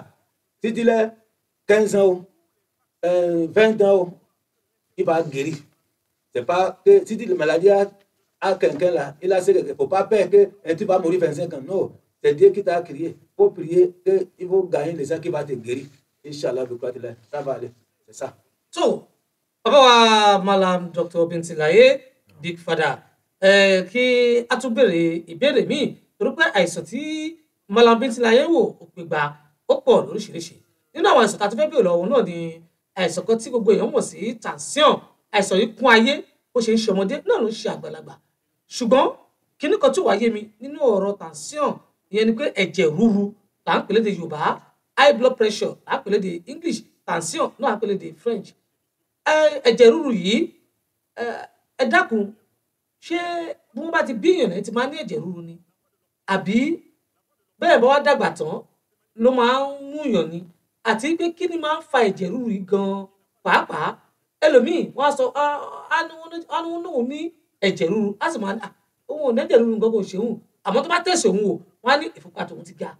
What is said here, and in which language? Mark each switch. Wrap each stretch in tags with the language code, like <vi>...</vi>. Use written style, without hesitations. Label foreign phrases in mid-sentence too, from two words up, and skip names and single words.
<fr>Si tu l'as 15 ans, 20 ans, il va guérir. C'est pas que si tu la maladie à quelqu'un là, il a ce qu'il ne faut pas peur que tu vas mourir 25 ans. Non, c'est Dieu qui t'a crié. Il faut prier qu'il faut gagner les gens qui vont te guérir. Inch'Allah, ça va aller. C'est ça.</fr> <yo>So, bàbá wa Malam Dr. Bintilaye Big Father, kí a tún béèrè ìbéèrè míì torí pé àìsàn tí Malam Bintilaye wò ó pé gba ó pọ̀ lóríṣiríṣi. Nínú àwọn àìsàn tá a tún fẹ́ béèrè lọ́wọ́ náà ni àìsàn kan tí gbogbo èèyàn mọ̀ sí tension. Àìsàn yìí kún ayé bó ṣe ń ṣe ọmọdé náà ló ń ṣe àgbàlagbà. Ṣùgbọ́n kíní kan tí ó wá yé mi nínú ọ̀rọ̀ tension ìyẹn ni pé ẹ̀jẹ̀ ríru là ń pè lédè Yorùbá,</yo> <en>high blood pressure</en> <yo>là ń pè lédè English, tension náà là ń pè lédè French. Ẹ̀jẹ̀ ríru yìí ẹ dákun ṣé bí wọ́n bá ti bí èèyàn náà ti máa ní ẹ̀jẹ̀ ríru ni àbí bẹ́ẹ̀ bá wá dàgbà tán ló máa ń mú èèyàn ni àti pé kí ni máa ń fa ẹ̀jẹ̀ ríru yìí gan-an pàápàá ẹlòmíì wọ́n á sọ á ní wọ́n náà ní ẹ̀jẹ̀ ríru á sì máa ní òun ò ní ẹ̀jẹ̀ ríru nǹkan kò ṣe òun àmọ́ tó bá tẹ̀sí òun wò wọ́n á ní ìfúnpá tòun ti ga.</yo>